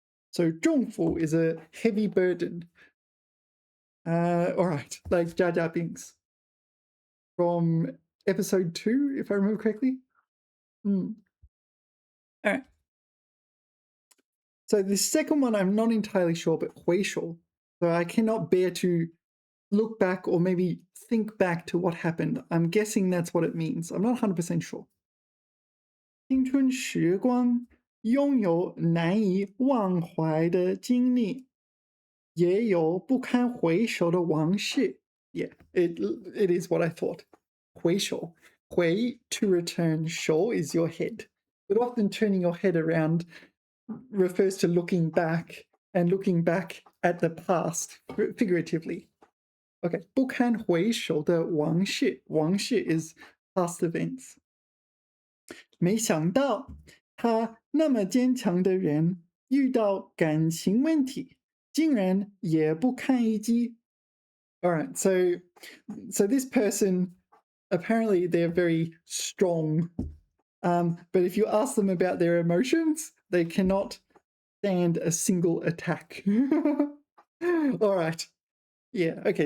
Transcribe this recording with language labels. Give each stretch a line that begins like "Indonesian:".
English: So 重负 is a heavy burden. All right, like Jar Jar Binks from episode 2, if I remember correctly. All right. So the second one, I'm not entirely sure, but 回首. So I cannot bear to look back or maybe think back to what happened. I'm guessing that's what it means. I'm not 100% sure.
Chinese: 青春时光拥有难以忘怀的经历，也有不堪回首的往事.
English: Yeah, it is what I thought.
Chinese: 回首.
English: 回 to return, 首 is your head. But often turning your head around refers to looking back and looking back at the past, figuratively. Okay,
Chinese: 不堪回首的往事.
English: 往事 is past events.
Chinese: 没想到他那么坚强的人，遇到感情问题，竟然也不堪一击.
English: All right, so this person, apparently they're very strong, but if you ask them about their emotions, they cannot stand a single attack. All right. Yeah. Okay.